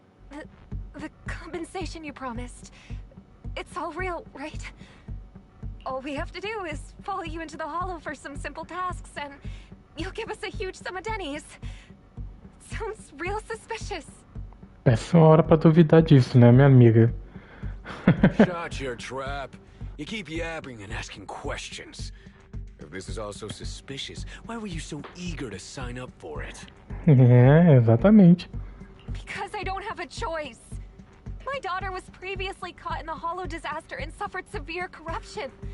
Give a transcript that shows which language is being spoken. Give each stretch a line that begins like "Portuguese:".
English: The compensation you promised, it's all real, right? All we have to do is follow you into the Hollow for some simple tasks, and you'll give us a huge sum of dennies. Sounds real suspicious.
Portuguese: Péssima hora pra duvidar disso, né, minha amiga?
English: Shut your trap. You keep yapping and asking questions. If this is all so suspicious, why were you so eager to sign up for it?
Portuguese: Exatamente.
English: Because I don't have a choice. My daughter was previously caught in the Hollow disaster and suffered severe corruption.